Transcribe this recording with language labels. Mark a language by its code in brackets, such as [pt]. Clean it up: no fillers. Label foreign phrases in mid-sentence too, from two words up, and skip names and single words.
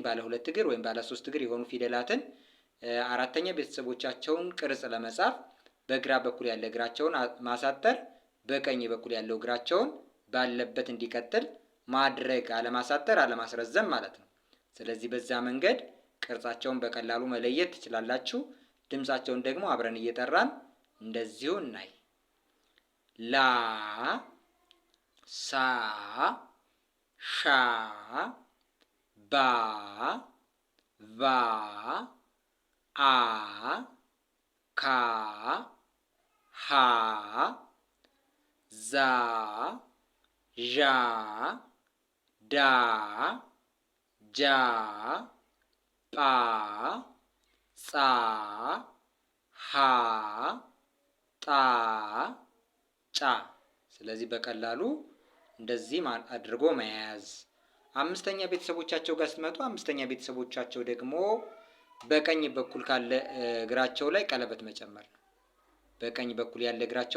[am] ባለ ሁለት እግር ወይም ባለ ሶስት እግር የሆኑ ፊደላትን አራተኛ ቤተሰቦቻቸውን ቅርጽ ለመጻፍ በግራ በኩል ያለ እግራቸውን ማሳጠር፣ በቀኝ በኩል ያለው እግራቸውን ባለበት እንዲቀጥል ማድረግ፣ አለማሳጠር፣ አለማስረዘም ማለት ነው። ስለዚህ በዛ መንገድ ቅርጻቸውን በቀላሉ መለየት ትችላላችሁ። ድምጻቸውን ደግሞ አብረን እየጠራን እንደዚሁ እናይ። ላ፣ ሳ፣ ሻ፣ ባ፣ ቫ፣ አ፣ ካ፣ ሀ፣ ዛ፣ ዣ፣ ዳ፣ ጃ፣ ጳ፣ ጻ፣ ሀ፣ ጣ፣ ጫ። ስለዚህ በቀላሉ እንደዚህ አድርጎ መያዝ። አምስተኛ ቤተሰቦቻቸው ጋር ስትመጡ አምስተኛ ቤተሰቦቻቸው ደግሞ በቀኝ በኩል ካለ እግራቸው ላይ ቀለበት መጨመር ነው። በቀኝ በኩል ያለ እግራቸው